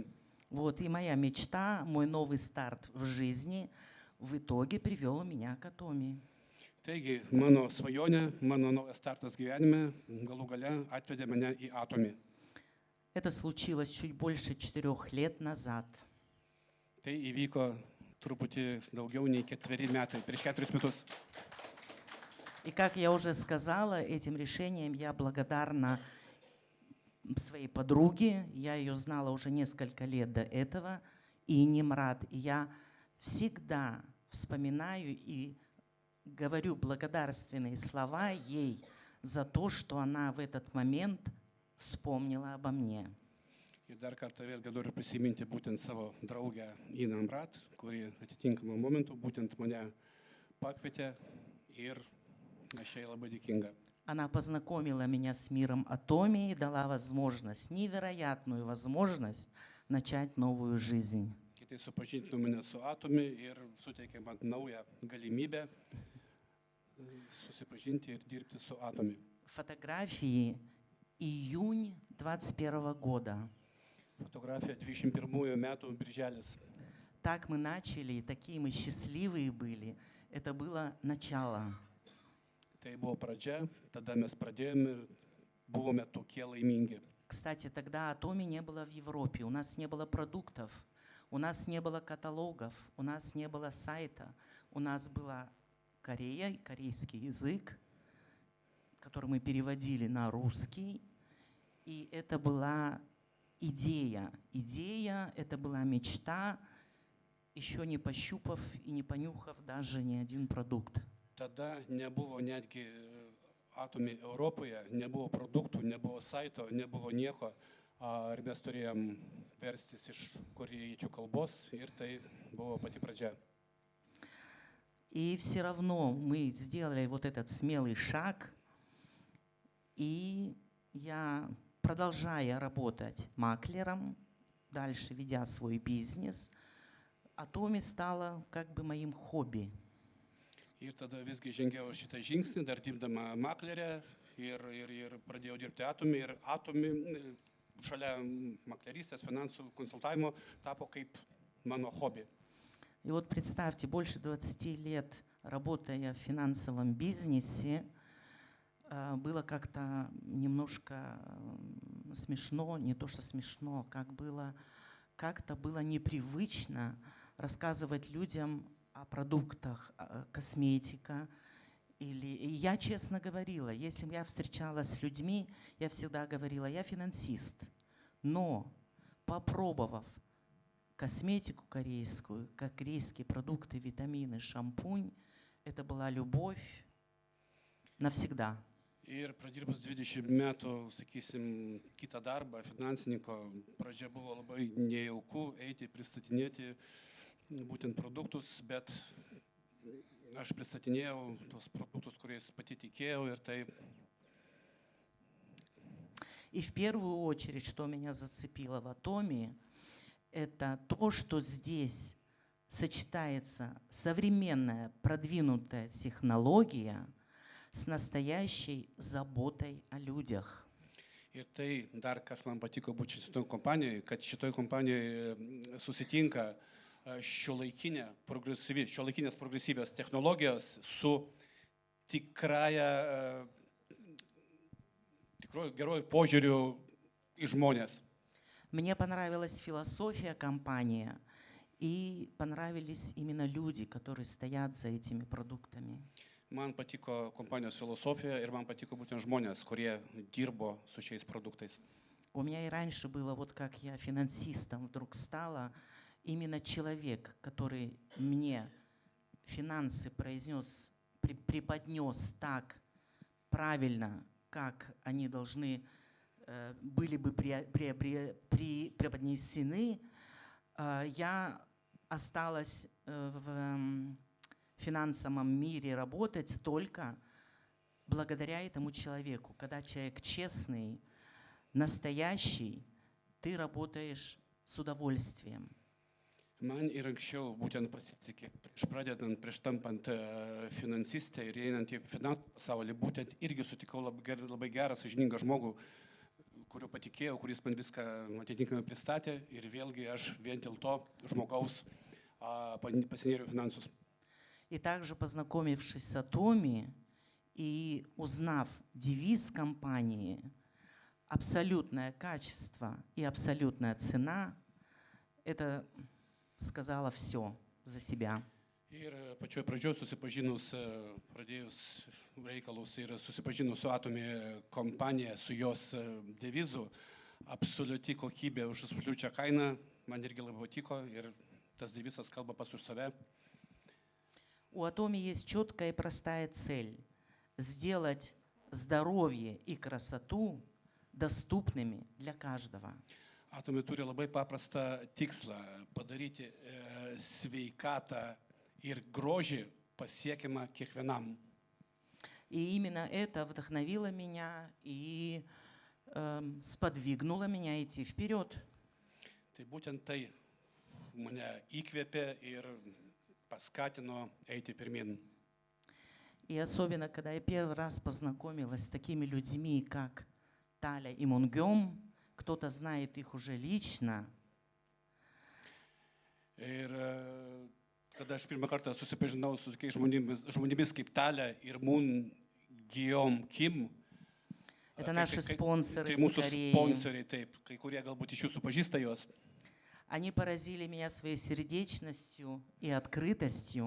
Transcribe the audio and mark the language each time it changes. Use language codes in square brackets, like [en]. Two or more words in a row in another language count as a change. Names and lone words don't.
[ru] Вот и моя мечта, мой новый старт в жизни в итоге привел меня к Атоми. [lt] Taigi, mano svajonė, mano naujas startas gyvenime galų gale atvedė mane į Atomį. [ru] Это случилось чуть больше 4 лет назад. [lt] Tai įvyko truputį daugiau nei 4 metai, prieš 4 metus. [ru] И как я уже сказала, этим решением я благодарна своей подруге. Я ее знала уже несколько лет до этого. И Нимрат. И я всегда вспоминаю и говорю благодарственные слова ей за то, что она в этот момент вспомнила обо мне. [lt] Ir dar kartą vėlgi noriu prisiminti būtent savo draugę Iną Mrat, kuri atitinkamą momentu būtent mane pakvietė ir aš jai labai dėkinga. [ru] Она познакомила меня с миром Атоми и дала возможность, невероятную возможность начать новую жизнь. [lt] Kitai supažindino mane su Atomi ir suteikė man naują galimybę susipažinti ir dirbti su Atomi. [ru] Фотографии июнь 21 года. [lt] Fotografija 21 metų birželis. [ru] Так мы начали, такие мы счастливые были. Это было начало. [lt] Tai buvo pradžia, tada mes pradėjome ir buvome tokie laimingi. [ru] Кстати, тогда Атоми не было в Европе, у нас не было продуктов, у нас не было каталогов, у нас не было сайта. У нас была Корея, корейский язык, который мы переводили на русский. И это была идея. Идея, это была мечта, еще не пощупав и не понюхав даже ни один продукт. [lt] Tada nebuvo netgi Atomi Europoje, nebuvo produktų, nebuvo saito, nebuvo nieko. Ir mes turėjom verstis iš korėjiečių kalbos ir tai buvo pati pradžia. [ru] И все равно мы сделали вот этот смелый шаг, и я, продолжая работать маклером, дальше ведя свой бизнес, Атоми стала как бы моим хобби. [lt] Ir tada visgi žengiau šitą žingsnį, dar dirbdama maklerę ir pradėjau dirbti Atomi. Ir Atomi šalia maklerystės, finansų konsultavimo tapo kaip mano hobi. [ru] И вот представьте, больше 20 лет работая в финансовом бизнесе, было как-то немножко смешно, не то что смешно, как-то было непривычно рассказывать людям о продуктах, косметика. И я честно говорила, если я встречалась с людьми, я всегда говорила, я финансист. Но попробовав косметику корейскую, корейские продукты, витамины, шампунь, это была любовь навсегда. [lt] Ir pradirbus 20 metų, sakysim, kitą darbą, finansininko, pradžia buvo labai nejauku eiti, pristatinėti būtent produktus, bet aš pristatinėjau tos produktus, kuriais pati tikėjau ir tai. [ru] И в первую очередь, что меня зацепило в Атоми, это то, что здесь сочетается современная продвинутая технология с настоящей заботой о людях. [lt] Ir tai dar kas man patiko būti šitoje kompanijoje, kad šitoje kompanijoje susitinka šiuolaikinės progresyvios technologijos su tikrąją geruoju požiūriu į žmonės. [ru] Мне понравилась философия компании и понравились именно люди, которые стоят за этими продуктами. [lt] Man patiko kompanijos filosofija ir man patiko būtent žmonės, kurie dirbo su šiais produktais. [ru] У меня и раньше было, вот как я финансистом вдруг стала, именно человек, который мне финансы произнес, преподнес так правильно, как они должны были бы преподнесены, я осталась в финансовом мире работать только благодаря этому человеку. Когда человек честный, настоящий, ты работаешь с удовольствием. [lt] Man ir anksčiau būtent pasisekė, prieš tampant finansistę ir einant į finansų pasaulį, būtent irgi sutikau labai gerą, sąžiningą žmogų, kuriuo patikėjau, kuris man viską atitinkamai pristatė ir vėlgi aš vien dėl to žmogaus pasinėriau finansus. [ru] И также, познакомившись с Atomy и узнав девиз компании «Абсолютное качество и абсолютная цена», это сказала все за себя. [lt] Ir pačioj pradžioj susipažinus, pradėjus reikalus ir susipažinus su Atomy kompanija, su jos devizu, absoliuti kokybė už absoliučią kainą, man irgi labai patiko ir tas devizas kalba pats už save. [ru] У Atomy есть четкая и простая цель – сделать здоровье и красоту доступными для каждого. [lt] Atomy turi labai paprastą tikslą – padaryti sveikatą ir grožį pasiekiamą kiekvienam. [ru] И именно это вдохновило меня и сподвигнуло меня идти вперед. [lt] Tai būtent tai mane įkvėpė ir paskatino eiti pirmin. [ru] И особенно, когда я первый раз познакомилась с такими людьми, как Таля и Мунгём, кто-то знает их уже лично. [lt] Ir kada aš pirmą kartą susipažinau su tokiais žmonėmis kaip Talia ir Mungyeom Kim, [ru] Это наши спонсоры [lt] tai [ru] из [lt] mūsų [ru] Кореи. [lt] sponsoriai, taip, kai kurie galbūt iš jūsų pažįsta juos. [ru] Они поразили меня своей сердечностью и открытостью.